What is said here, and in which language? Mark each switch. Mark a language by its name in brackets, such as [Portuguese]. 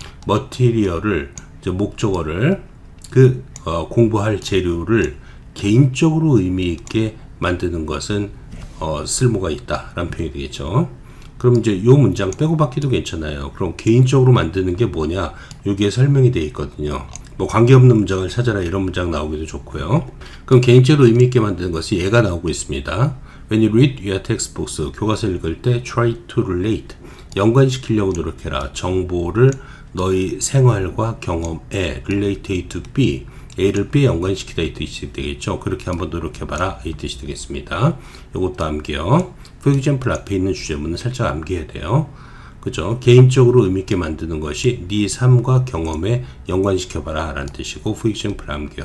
[Korean] material을, 목적어를, 공부할 재료를 개인적으로 의미 있게 만드는 것은 쓸모가 있다라는 표현이 되겠죠. 그럼 이제 이 문장 빼고 받기도 괜찮아요. 그럼 개인적으로 만드는 게 뭐냐, 여기에 설명이 되어 있거든요. 관계없는 문장을 찾아라, 이런 문장 나오기도 좋고요. 그럼 개인적으로 의미 있게 만드는 것이 얘가 나오고 있습니다. [English] When you read your textbooks, [Korean] 교과서 읽을 때 [English] try to relate, [Korean] 연관시키려고 노력해라. 정보를 너희 생활과 경험에 [English] relate A to B, [Korean] A를 B에 연관시키다 이 뜻이 되겠죠. 그렇게 한번 노력해봐라 이 뜻이 되겠습니다. 이것도 암기요. For example 앞에 있는 주제문은 살짝 암기해야 돼요. 그죠? 개인적으로 의미있게 만드는 것이 네 삶과 경험에 연관시켜봐라 라는 뜻이고, for example 암기요.